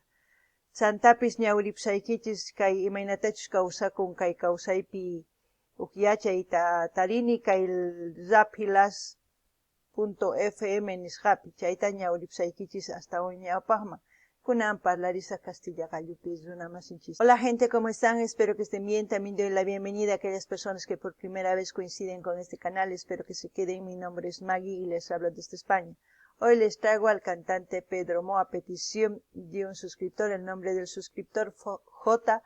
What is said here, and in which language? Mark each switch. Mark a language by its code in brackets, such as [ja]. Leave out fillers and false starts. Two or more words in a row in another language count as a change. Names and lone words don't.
[qu] Santapis ñawripsaykichis kay imaynatachus kawsakun kay kawsaypi yachayta tarini kay raphilas.fm nisqapi chayta ñawripsaykichis [es] hasta hoy [qu] ñawpaqman. Kunan parlarisa Castilla Gallupi runamasinchis. [es] Hola gente, ¿cómo están? Espero que estén bien. También doy la bienvenida a aquellas personas que por primera vez coinciden con este canal. Espero que se queden. Mi nombre es Maggie y les hablo desde España. Hoy les traigo al cantante Pedro Mo a petición de un suscriptor, el nombre del suscriptor J.